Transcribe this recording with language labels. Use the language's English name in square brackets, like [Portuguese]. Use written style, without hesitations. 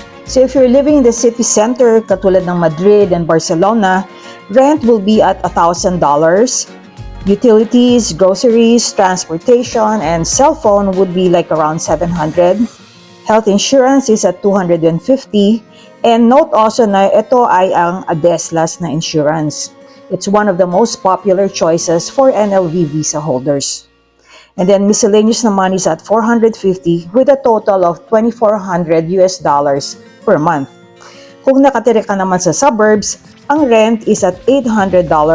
[English] So if you're living in the city center, [Filipino] katulad ng [English] Madrid and Barcelona, rent will be at $1,000. Utilities, groceries, transportation, and cell phone would be like around 700. Health insurance is at 250. And note also [Filipino] na ito ay ang Adeslas na insurance. [English] It's one of the most popular choices for NLV visa holders. And then miscellaneous naman is at 450 with a total of $2,400 per month. [Filipino] Kung nakatira ka naman sa suburbs, ang rent [English] is at [Filipino] $800.